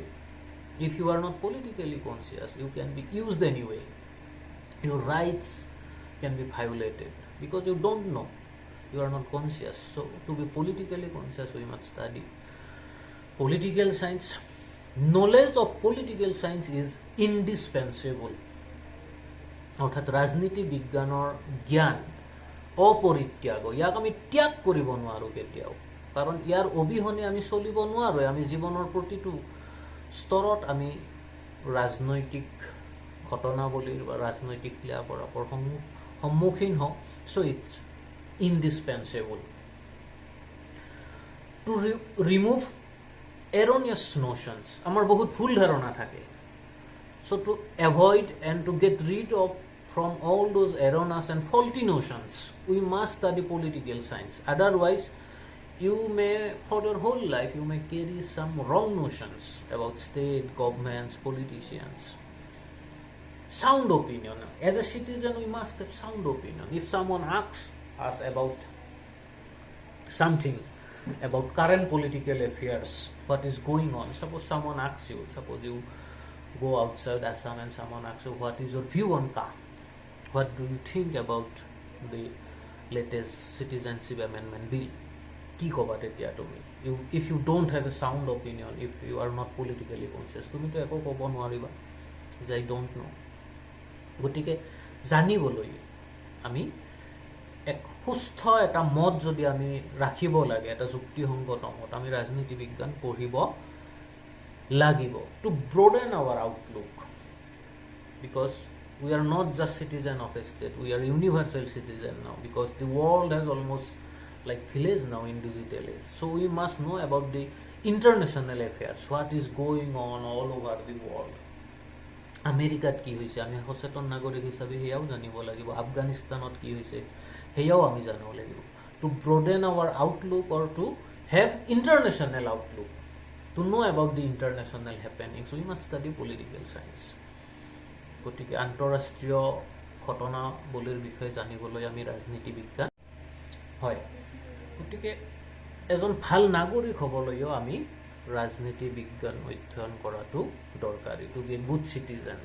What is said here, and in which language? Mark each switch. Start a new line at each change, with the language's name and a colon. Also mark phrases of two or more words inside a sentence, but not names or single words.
English: If you are not politically conscious, you can be used anyway. Your rights can be violated because you don't know. You are not conscious. So to be politically conscious, we must study political science. Knowledge of political science is indispensable.
Assamese: অৰ্থাৎ ৰাজনীতি বিজ্ঞানৰ জ্ঞান অপৰিত্যাগ, ইয়াক আমি ত্যাগ কৰিব নোৱাৰোঁ কেতিয়াও, কাৰণ ইয়াৰ অবিহনে আমি চলিব নোৱাৰোঁ। আমি জীৱনৰ প্ৰতিটো স্তৰত আমি ৰাজনৈতিক ঘটনাৱলীৰ বা ৰাজনৈতিক ক্ৰিয়াকলাপৰ সন্মুখীন হওঁ।
English: so it's indispensable to remove erroneous notions.
Assamese: আমাৰ বহুত ভুল ধাৰণা থাকে।
English: So to avoid and to get rid of from all those erroneous and faulty notions, we must study political science. Otherwise, you may, for your whole life, you may carry some wrong notions about state, governments, politicians. Sound opinion. As a citizen, we must have sound opinion. If someone asks us about something, about current political affairs, what is going on, suppose someone asks you, suppose you go outside Assam and someone asks you, what is your view on car? What do you think about the latest citizenship amendment bill?
Assamese: কি কবা তেতিয়া তুমি?
English: If you don't have a sound opinion, if you are not politically conscious,
Assamese: তুমি তো একো ক'ব নোৱাৰিবা যে
English: I don't know.
Assamese: গতিকে জানিবলৈ আমি এক সুস্থ এটা মত যদি আমি ৰাখিব লাগে, এটা যুক্তিসংগত মত, আমি ৰাজনীতি বিজ্ঞান পঢ়িব লাগিব
English: to broaden our outlook, because we are not just citizen of a state, we are universal citizen now, because the world has almost like village now in digital age. So we must know about the international affairs, what is going on all over the world.
Assamese: আমেৰিকাত কি হৈছে আমি সচেতন নাগৰিক হিচাপে সেয়াও জানিব লাগিব, আফগানিস্তানত কি হৈছে সেয়াও আমি জানিব লাগিব,
English: to broaden our outlook or to have international outlook, to know about the international happenings. We must study political science.
Assamese: গতিকে আন্তঃৰাষ্ট্ৰীয় ঘটনাৱলীৰ বিষয়ে জানিবলৈ আমি ৰাজনীতি বিজ্ঞান হয়। গতিকে এজন ভাল নাগৰিক হ'বলৈও আমি ৰাজনীতি বিজ্ঞান অধ্যয়ন কৰাটো দৰকাৰী,
English: to be a good citizen.